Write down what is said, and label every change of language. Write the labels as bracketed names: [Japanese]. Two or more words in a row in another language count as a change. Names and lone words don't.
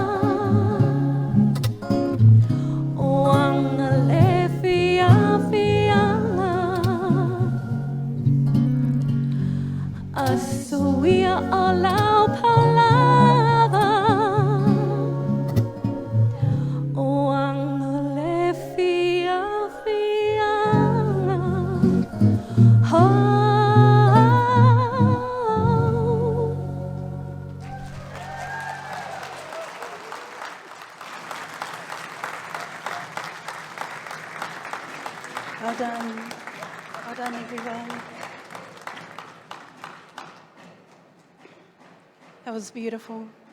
[Samoan] O anga le fia fianga. Ai suia o la paulava. O anga le fia fianga. Oh. [English] Well done. Well done, everyone. That was beautiful.